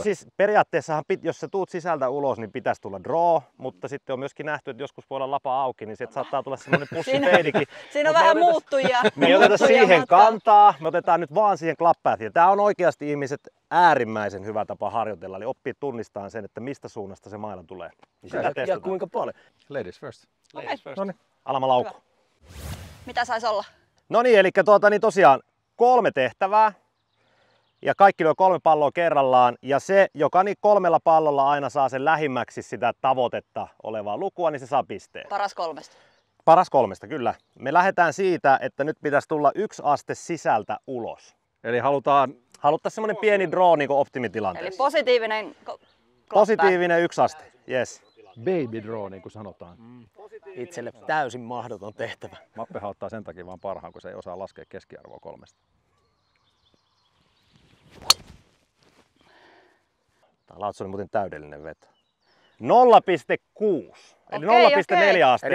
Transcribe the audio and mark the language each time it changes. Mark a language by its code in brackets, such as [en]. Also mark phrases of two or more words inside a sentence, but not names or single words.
[fi] No siis periaatteessahan, jos sä tuut sisältä ulos, niin pitäisi tulla draw, mutta sitten on myöskin nähty, että joskus voi olla lapa auki, niin sieltä saattaa tulla semmoinen pussifadekin. Siinä on vähän muuttujia. Me ei oteta siihen kantaa, me otetaan nyt vaan siihen clubpathia. Tämä on oikeasti ihmiset äärimmäisen hyvä tapa harjoitella, eli oppii tunnistamaan sen, että mistä suunnasta se maila tulee. Niin ja kuinka paljon? [en] Ladies first. Ladies first. [fi] Noniin. Alama laukku. Mitä sais olla? No niin, eli tosiaan 3 tehtävää. Ja kaikki lyö 3 palloa kerrallaan ja se, joka niin 3 pallolla aina saa sen lähimmäksi sitä tavoitetta olevaa lukua, niin se saa pisteen. Paras 3. Paras 3, kyllä. Me lähdetään siitä, että nyt pitäisi tulla 1 aste sisältä ulos. Eli haluttaisiin semmoinen pieni draw niin kuin optimitilanteessa. Eli positiivinen positiivinen 1 aste, yes. [en] Baby draw, [fi] niin kuin sanotaan. Itselle täysin mahdoton tehtävä. Mappehan ottaa sen takia vaan parhaan, kun se ei osaa laskea keskiarvoa 3. Tämä lautsi oli muuten täydellinen veto. 0,6. Eli 0,4 asteen